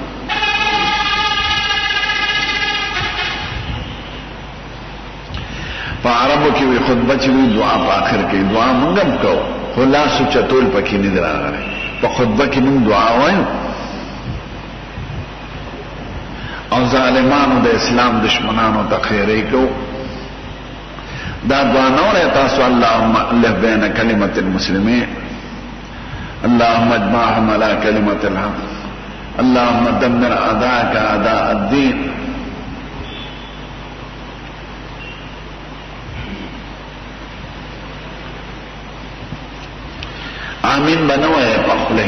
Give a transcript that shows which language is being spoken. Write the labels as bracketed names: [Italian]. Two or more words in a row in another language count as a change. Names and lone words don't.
[Pashto] په عربو کې وي خطبه چې وي دعا په آخر کې، دعا مونږ هم کوو خو لاسو چتول پکې نه دی راغلی. په خطبه کې مونږ دعا وایو او ظالمانو د اسلام دشمنانو ته خیرې کوو. دا دعا نه وایي تاسو [Arabic] اللهم الف بین کلمة المسلمین، اللهم اجمعهم على كلمة الحق، اللهم دمر اعداءك اعداء الدين. [Pashto] آمین بنوائے پخلے.